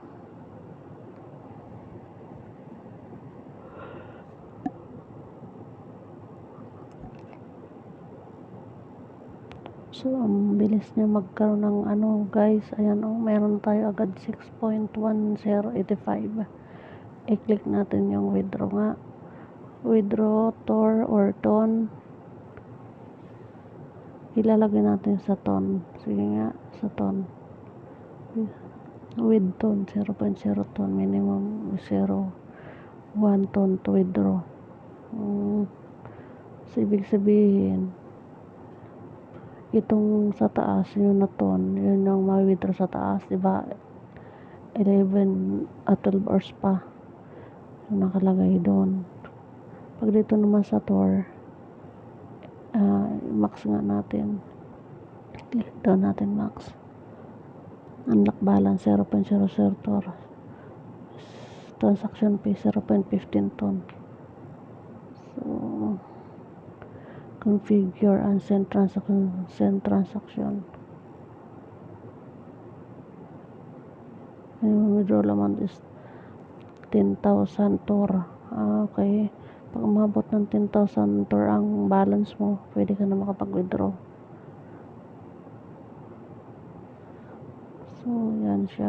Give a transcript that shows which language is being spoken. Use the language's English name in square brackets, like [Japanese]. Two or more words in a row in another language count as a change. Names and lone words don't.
[Filipino] So, ang bilis niya magkaroon ng guys. Ayan meron tayo agad 6.1085. I-click natin yung withdraw nga. [English] Withdraw, TOR or ton. [Filipino] Ilalagay natin sa ton. Sige nga, sa ton. [English] With ton, [Filipino] 0.0 ton. [English] Minimum 0.1 ton to withdraw. [Filipino] So, ibig sabihin, itong sa taas, yun na ton, yun yung ma-withdraw sa taas, diba? 12 hours pa yung nakalagay doon. Pag dito naman sa TOR, max nga natin. [English] Click down natin max. Unlock balance 0.00 TOR. Transaction fee 0.15 ton. So, configure and send transaction. Yung withdrawal amount is 10,000 TOR. Okay. [Filipino] Pag umabot ng 10,000 TOR ang balance mo, pwede ka na makapag-withdraw. So, yan siya.